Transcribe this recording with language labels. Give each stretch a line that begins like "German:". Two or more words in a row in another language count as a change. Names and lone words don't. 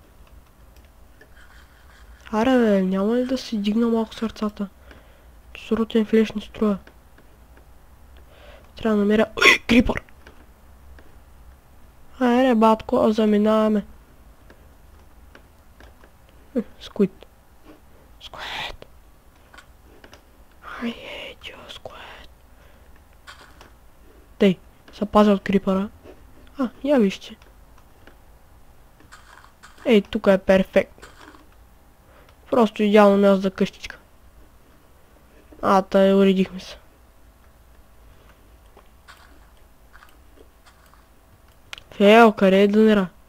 Bulgarian: Аре, бе, няма ли да си дигна малко сърцата? Суротен флеш не струва. Трябва да намеря... Ой, крипър! Айде, батко, заминаваме. Сквид. Сквид.
English: I hate you, Squid.
Bulgarian: Тъй, се пазя от крипъра. Я вижте. Ей, тук е перфектно. Просто идеално място за къщичка. Тъй, уредихме се. Фейл, къде е дънера?